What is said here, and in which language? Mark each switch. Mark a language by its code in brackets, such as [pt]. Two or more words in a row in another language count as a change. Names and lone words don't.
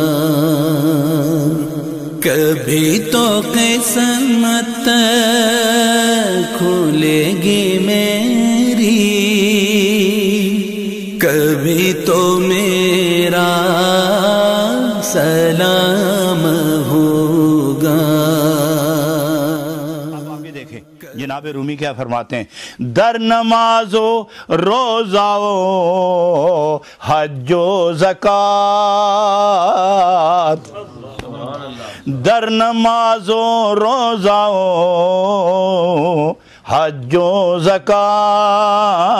[ur] کبھی تو قسمت کھلے گی میری، کبھی تو میرا سلام ہوگا۔ جناب رومی کیا فرماتے ہیں؟ [fa] در نماز و روزہ و حج و زکوٰۃ، در نماز و روزہ و حج و زکوٰۃ،